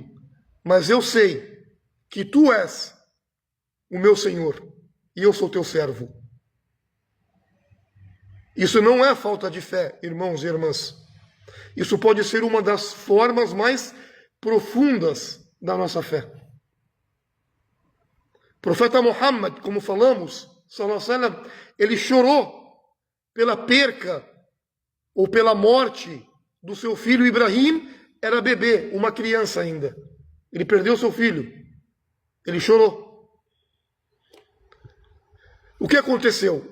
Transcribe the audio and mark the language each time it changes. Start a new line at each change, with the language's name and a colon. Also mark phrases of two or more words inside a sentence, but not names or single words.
Portuguese: Mas eu sei que tu és o meu Senhor e eu sou teu servo. Isso não é falta de fé, irmãos e irmãs. Isso pode ser uma das formas mais profundas da nossa fé. O profeta Muhammad, como falamos,
Arabic: صلى الله عليه وسلم,
Portuguese: ele chorou pela perca ou pela morte do seu filho Ibrahim, era bebê, uma criança ainda. Ele perdeu seu filho. Ele chorou. O que aconteceu?